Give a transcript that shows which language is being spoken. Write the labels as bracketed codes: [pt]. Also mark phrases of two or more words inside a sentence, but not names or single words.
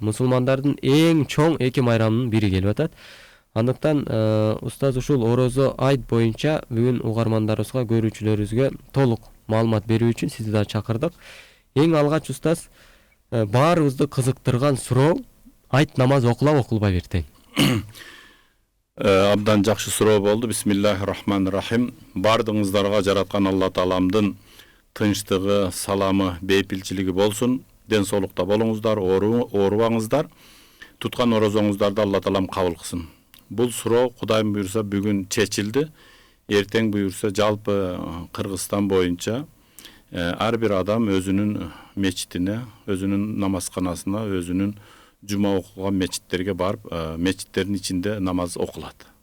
[ky] Мусулмандардын эң чоң эки майрамынын бири келип атат. Андыктан устаз ушул орозо айт боюнча бүгүн угармандарыбызга, көрүүчүлөрүбүзгө толук маалымат берүү үчүн сизди да чакырдык. Эң алгач устаз баарыбызды кызыктырган суроо айт намаз окулабы окулбайбы эртең? Абдан жакшы суроо болду. [ar] بسم الله الرحمن الرحيم. [ky] Бардыгыңыздарга жараткан Алла Тааламдын тынчтыгы, саламы, бейпилчилиги болсун. Ден соолукта болуңуздар, оорубаңыздар. Туткан орозоңуздарды Алла Таалам кабыл кылсын. Бул суроо Кудайым буйрса бүгүн чечилди. Эртең буйрса жалпы Кыргызстан боюнча ар бир адам өзүнүн мечитине, өзүнүн намазканасына, өзүнүн жума окуган мечиттерге барып, мечиттердин ичинде намаз окулат.